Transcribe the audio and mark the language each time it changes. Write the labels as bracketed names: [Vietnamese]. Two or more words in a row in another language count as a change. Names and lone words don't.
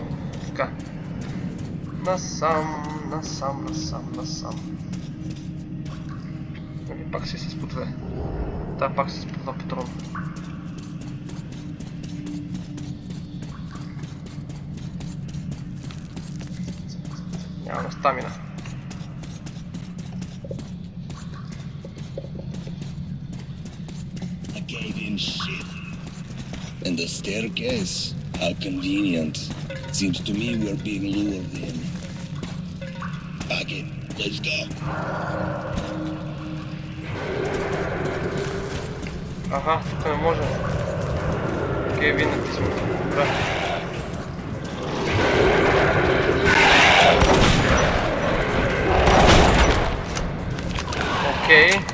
[Bulgarian] Така. Насам. Нали, пак си с по две. Да, пак си с по два патрона. Няма стамина. [English] And the staircase. How convenient. Seems to me we're being lured in. Back in. Let's go. [Bulgarian] Ага, тук не може. Окей, вие натисваме. Добре. Окей.